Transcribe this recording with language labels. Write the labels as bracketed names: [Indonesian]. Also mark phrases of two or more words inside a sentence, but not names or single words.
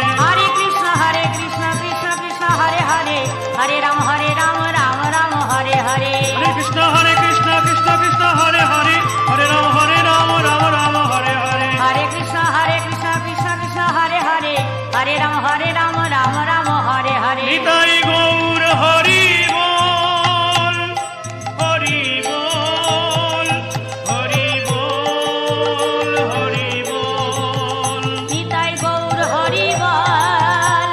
[Sanskrit] হরে কৃষ্ণ কৃষ্ণ কৃষ্ণ হরে হরে হরে রাম রাম হরে হরে হরে কৃষ্ণ কৃষ্ণ কৃষ্ণ হরে হরে হরে রাম রাম হরে হরে হরে কৃষ্ণ কৃষ্ণ হরে হরে হরে রাম রাম হরে হরে [Bangla] নিতাই গৌর হরি বল হরি বল হরি বল হরি বল নিতাই গৌর হরি বল